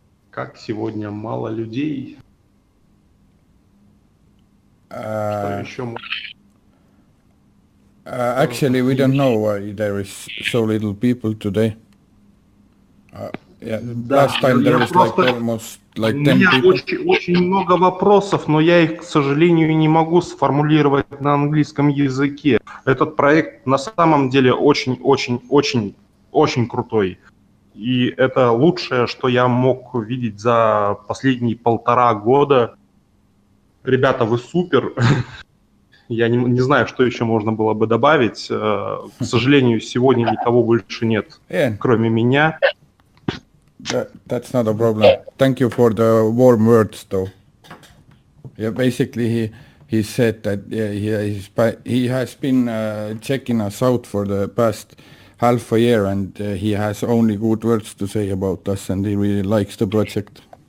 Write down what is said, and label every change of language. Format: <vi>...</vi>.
<ru>Как сегодня мало людей. Что еще можно?</ru> <en>Actually, we don't know why there is so little people today. Yeah, last time there was like almost like 10 people.</en> <ru>У меня очень много вопросов, но я их, к сожалению, не могу сформулировать на английском языке. Этот проект на самом деле очень крутой. И это лучшее, что я мог видеть за последние 1,5 года. Ребята, вы супер. Я не знаю, что еще можно было бы добавить. К сожалению, сегодня никого больше нет, кроме меня.</ru> <en>That's not a problem. Thank you for the warm words, though. Yeah, basically he said that he has been checking us out for the past half a year, and he has only good words to say about us, and he really likes the project.</en>